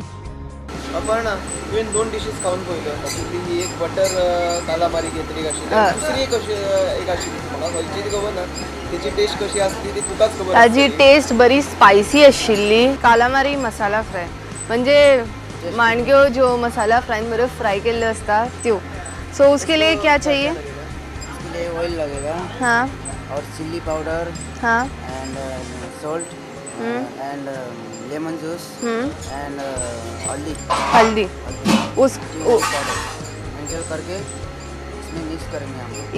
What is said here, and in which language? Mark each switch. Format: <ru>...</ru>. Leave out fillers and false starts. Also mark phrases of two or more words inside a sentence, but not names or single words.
<kok>अपर्णा, तुवें 2 डिशीज खावन पळयल्यो. तातूंतली ही एक बटर कालामारी घेतली आशिल्ली, दुसरी एक आशिल्ली. म्हाका खंयची ती खबर ना. तेची टेस्ट कशी आसली ती तुकाच खबर. ताजी टेस्ट बरी स्पायसी आशिल्ली. कालामारी मसाला फ्राय म्हणजे माणक्यो जो मसाला फ्राय</kok> <hi>में फ्राई के लिए</hi> <kok>असता त्यो.</kok> <hi>सो उसके लिए क्या चाहिए? इसके लिए ऑयल लगेगा हाँ और</hi> <en>chilli powder</en> <hi>हाँ</hi> <en>and salt and lemon juice and हल्दी</en> <hi>हल्दी उस मिक्स करके इसमें मिक्स करेंगे हम लोग।</hi>